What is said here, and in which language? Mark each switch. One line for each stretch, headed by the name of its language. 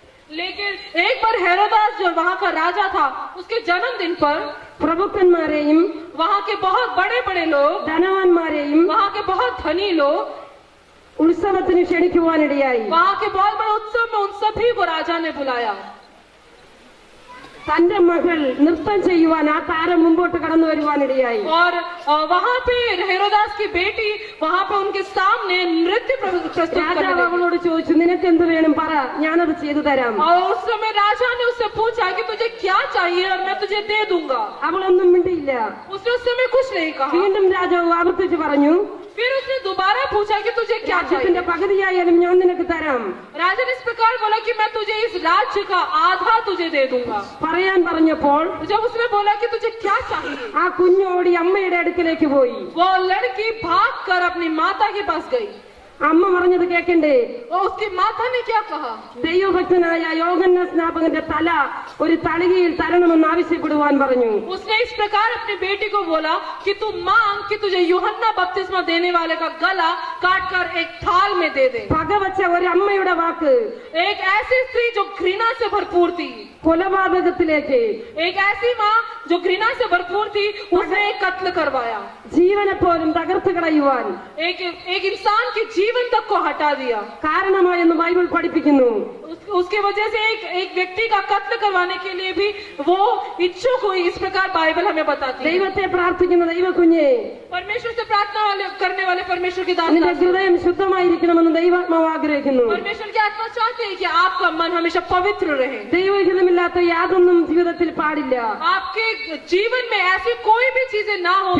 Hindi: लेकिन एक बार हेरोदास जो वहाँ का राजा था उसके जन्मदिन पर
Malayalam: പ്രഭുക്കന്മാരെയും
Hindi: वहाँ के बहुत बड़े बड़े लोग,
Malayalam: ധനവാന്മാരെയും
Hindi: वहाँ के बहुत धनी लोग
Malayalam: ഉത്സവത്തിന് ക്ഷണിക്കുവാനിടയായി.
Hindi: वहाँ के बहुत बड़े उत्सव में उन सभी को राजा ने बुलाया.
Malayalam: തന്റെ മകൾ നൃത്തം ചെയ്യുവാൻ ആ താരം മുമ്പോട്ട് കടന്നു വരുവാനിടയായി.
Hindi: और वहाँ पे हेरोदास की बेटी वहाँ पे उनके सामने नृत्य प्रस्तुत करने
Malayalam: രാജാവ്
Hindi: लगी.
Malayalam: അവളോട് ചോദിച്ചു, നിനക്ക് എന്ത് വേണം പറ, ഞാനത് ചെയ്തു തരാം.
Hindi: और उस समय राजा ने उससे पूछा कि तुझे क्या चाहिए और मैं तुझे दे दूंगा.
Malayalam: അവളൊന്നും മിണ്ടിയില്ല.
Hindi: उसने उस समय कुछ नहीं कहा.
Malayalam: വീണ്ടും രാജാവ് ആവർത്തിച്ച് പറഞ്ഞു,
Hindi: फिर उसने दोबारा पूछा कि तुझे क्या
Malayalam: രാജ്യത്തിന്റെ
Hindi: चाहिए.
Malayalam: പകുതിയായാലും ഞാൻ നിനക്ക് തരാം.
Hindi: राजा ने इस प्रकार बोला कि मैं तुझे इस राज्य का आधा तुझे दे दूंगा.
Malayalam: പറയാൻ പറഞ്ഞപ്പോൾ
Hindi: जब उसने बोला कि तुझे क्या चाहिए,
Malayalam: ആ കുഞ്ഞോടി അമ്മയുടെ അടുക്കിലേക്ക് പോയി.
Hindi: वो लड़की भाग कर अपनी माता के पास गई.
Malayalam: അമ്മ പറഞ്ഞത് കേൾക്കണ്ടേ?
Hindi: और उसकी माता ने क्या कहा?
Malayalam: ദൈവഭക്തനായ യോഹന്നാൻ സ്നാപകന്റെ തല ഒരു തളികയിൽ തരണമെന്ന് ആവശ്യപ്പെടുവാൻ പറഞ്ഞു.
Hindi: उसने इस प्रकार अपनी बेटी को बोला कि तू मांग कि तुझे यूहन्ना बपतिस्मा देने वाले का गला काट कर एक थाल में दे दे.
Malayalam: പകവച്ച ഒരു അമ്മയുടെ വാക്ക്
Hindi: एक ऐसी स्त्री जो घृणा से भरपूर थी,
Malayalam: കൊലപാതകത്തിലേക്ക്,
Hindi: एक ऐसी माँ जो घृणा से भरपूर थी, उसने एक कत्ल करवाया.
Malayalam: ജീവനെ പോലും തകർത്ത് കളയുവാൻ
Hindi: एक इंसान के जीवन तक को हटा दिया.
Malayalam: കാരണമായെന്ന് ബൈബിൾ പഠിപ്പിക്കുന്നു.
Hindi: उसके वजह से एक व्यक्ति का कत्ल करवाने के लिए भी वो इच्छुक हुई. इस प्रकार बाइबल हमें बताती है.
Malayalam: ദൈവത്തെ പ്രാർത്ഥിക്കുന്ന ദൈവകുഞ്ഞെ,
Hindi: परमेश्वर से प्रार्थना करने वाले परमेश्वर की दास
Malayalam: നിന്റെ ഹൃദയം ശുദ്ധമായിരിക്കണമെന്ന് ദൈവാത്മാവ് ആഗ്രഹിക്കുന്നു.
Hindi: परमेश्वर की आत्मा चाहते हैं कि आपका मन हमेशा पवित्र रहे.
Malayalam: ദൈവഹിതമില്ലാത്ത യാതൊന്നും ജീവിതത്തിൽ പാടില്ല.
Hindi: आपके जीवन में ऐसी कोई भी चीजें ना हो जो